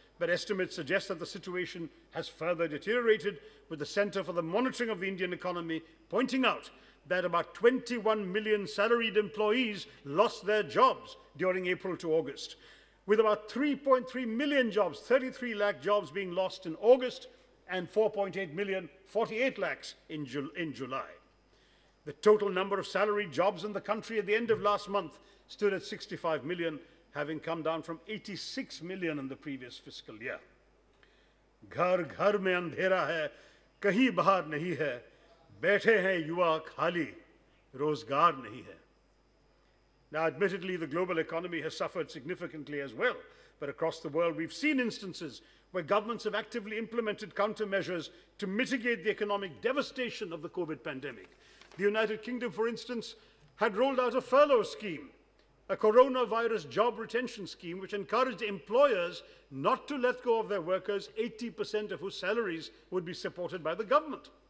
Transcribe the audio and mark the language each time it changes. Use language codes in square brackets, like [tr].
[en] But estimates suggest that the situation has further deteriorated, with the Centre for the Monitoring of the Indian Economy pointing out that about 21 million salaried employees lost their jobs during April to August, with about 3.3 million jobs, 33 lakh jobs being lost in August, and 4.8 million, 48 lakhs in July. The total number of salaried jobs in the country at the end of last month stood at 65 million, having come down from 86 million in the previous fiscal year. [hi] घर घर में अंधेरा है, कहीं बाहर नहीं है, बैठे हैं युवा खाली, रोजगार नहीं है. [en] Now, admittedly, the global economy has suffered significantly as well, but across the world we've seen instances where governments have actively implemented countermeasures to mitigate the economic devastation of the COVID pandemic. The United Kingdom, for instance, had rolled out a furlough scheme, a coronavirus job retention scheme which encouraged employers not to let go of their workers, 80% of whose salaries would be supported by the government.